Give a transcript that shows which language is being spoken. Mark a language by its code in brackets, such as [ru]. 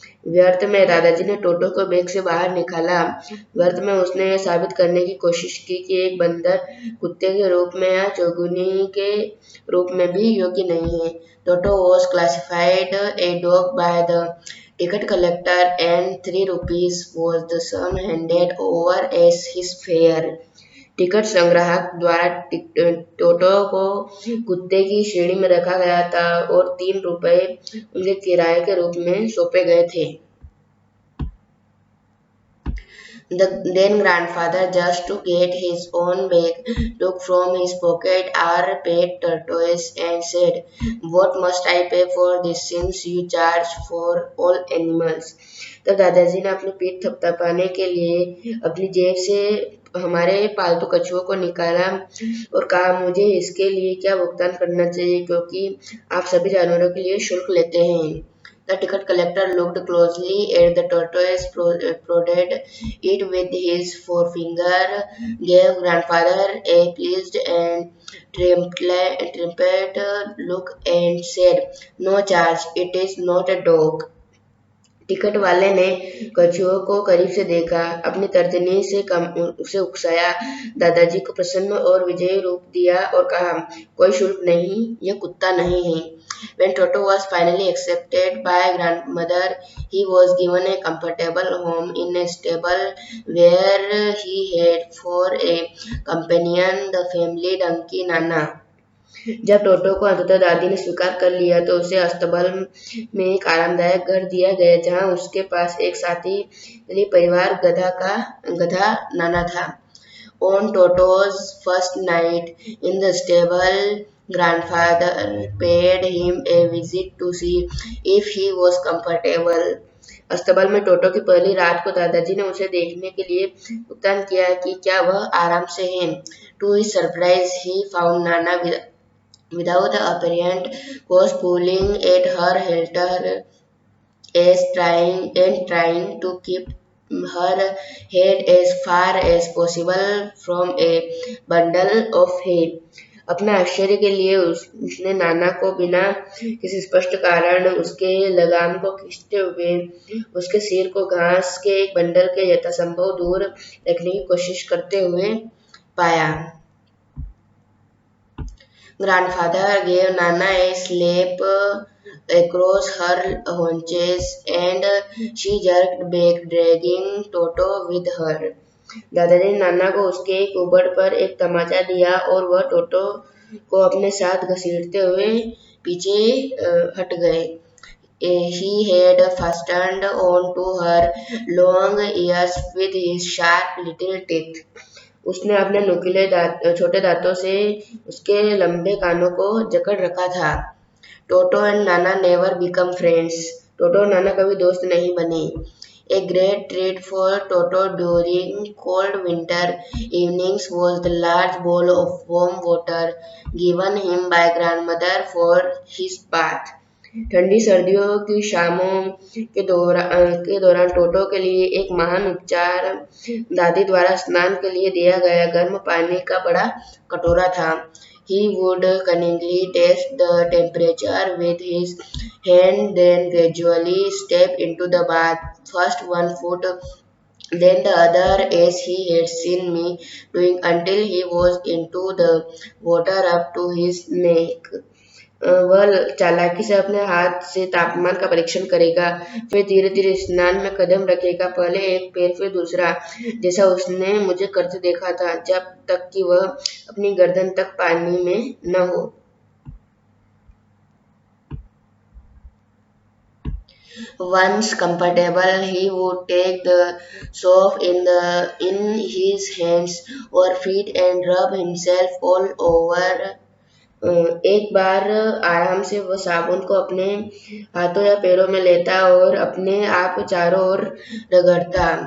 [hi] व्यर्थ में दादाजी ने टोटो को बैग से बाहर निकाला. व्यर्थ में उसने यह साबित करने की कोशिश की कि एक बंदर कुत्ते के रूप में या चौगुनी के रूप में भी योग्य नहीं है. [en] Toto was classified a dog by the ticket collector and 3 rupees was the sum handed over as his fare. [hi] Ticket संग्राहक द्वारा टोटो को कुत्ते की श्रेणी में रखा गया था और 3 रुपए उनके किराए के रूप में सौंपे गए थे. [en] Then grandfather, just to get his own bag, took from his pocket our pet tortoise and said, "What must I pay for this since you charge for all animals?" [hi] तब दादाजी ने अपनी पीठ थपथपाने के लिए अपनी जेब से हमारे पालतू कछुओं को निकाला और कहा, "मुझे इसके लिए क्या भुगतान करना चाहिए, क्योंकि आप सभी जानवरों के लिए शुल्क लेते हैं." [en] The ticket collector looked closely at the tortoise, prodded it with his forefinger, gave grandfather a pleased and triumphant look and said, "No charge, it is not a dog." [hi] Ticket वाले ने कछुओं को करीब से देखा, अपनी तर्जनी से उसे उकसाया, दादाजी को प्रसन्न और विजयी रूप दिया और कहा, "कोई शुल्क नहीं, यह कुत्ता नहीं है." [en] When Toto was finally accepted by grandmother, he was given a comfortable home in a stable where he had for a companion the family donkey Nana. [hi] जब टोटो को अंततः दादी ने स्वीकार कर लिया तो उसे अस्तबल में एक आरामदायक घर दिया गया, जहां उसके पास एक साथी परिवार गधा नाना था. [en] On Toto's first night in the stable, grandfather paid him a visit to see if he was comfortable. [hi] अस्तबल में टोटो की पहली रात को दादाजी ने उसे देखने के लिए भुगतान किया कि क्या वह आराम से है. [en] To his surprise, he found Nana without apparent cause pulling at her halter as trying to keep her head as far as possible from a bundle of hay. [hi] अपने आश्चर्य के लिए उसने नाना को बिना किसी स्पष्ट कारण उसके लगाम को खींचते हुए उसके सिर को घास के एक बंडल के यथासंभव दूर रखने की कोशिश करते हुए पाया. [en] Grandfather gave Nana a slap across her haunches and she jerked back, dragging Toto with her. [hi] दादाजी ने नाना को उसके एक उबड़ पर एक तमाचा दिया और वह टोटो को अपने साथ घसीटते हुए पीछे हट गए. [en] He had fastened on to her long ears with his sharp little teeth. [hi] उसने अपने नुकीले छोटे दांतों से उसके लंबे कानों को जकड़ रखा था. [en] Toto and Nana never become friends. [hi] टोटो और नाना कभी दोस्त नहीं बने. [en] A great treat for Toto during cold winter evenings was the large bowl of warm water given him by grandmother for his bath. [hi] ठंडी सर्दियों की शामों के दौरान टोटो के लिए एक महान उपचार दादी द्वारा स्नान के लिए दिया गया गर्म पानी का बड़ा कटोरा था. [en] He would cunningly test the temperature with his hand, then gradually step into the bath, first one foot, then the other, as he had seen me doing until he was into the water up to his neck. [hi] वह चालाकी से अपने हाथ से तापमान का परीक्षण करेगा, फिर धीरे धीरे स्नान में कदम रखेगा, पहले एक पैर फिर दूसरा, जैसा उसने मुझे करते देखा था, जब तक कि वह अपनी गर्दन तक पानी में न हो। [en] Once comfortable, he would take the soap in his hands or feet and rub himself all over. [hi] एक बार आराम से वह साबुन को अपने हाथों या पैरों में लेता और अपने आप चारों ओर रगड़ता।